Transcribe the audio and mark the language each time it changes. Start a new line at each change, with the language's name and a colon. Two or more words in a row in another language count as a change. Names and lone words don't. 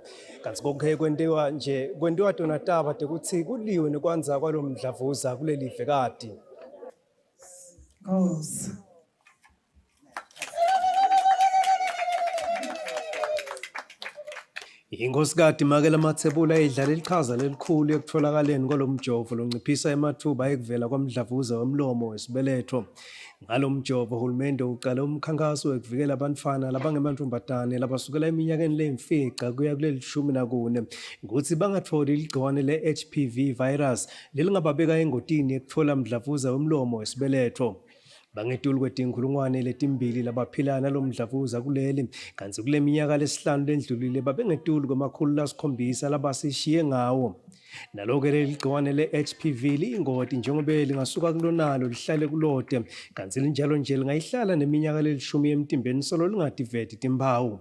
Swati: Kanti konke kwendiwa tona taba tekuthi kuliwe nekwanza kwalomdlavuza kuleli vekati. Inkosikati Makela Mathebula idlala iqhaza lelikhulu ekutholakaleni kwalomjovo lonciphisa emathuba ekuvela kwamdlavuza womlomo wesibeletho. Ngalomjovo uhulumende uqala umkhankaso wekuvikela abantwana labangemantombazane labasukela eminyakeni leyimfica kuya kuleli 14 ukuthi bangatholi igciwane le-HPV virus lelingababeka engotini ekuthola umdlavuza womlomo wesibeletho. Bangetulu kwetinkulungwane letimbili labaphila nalomdlavuza kuleli kanti kule minyaka lesihlanu lendlulile babengetulu kwamakhulu lasikhombisa labasishiye ngawo. Naloke leli gciwane le-HPV liyingoti njengoba lingasuka kulonalo lihlale kulote kanti linjalo nje lingayihlala neminyaka lelishumi emtimbeni solo lingativeti timpawu.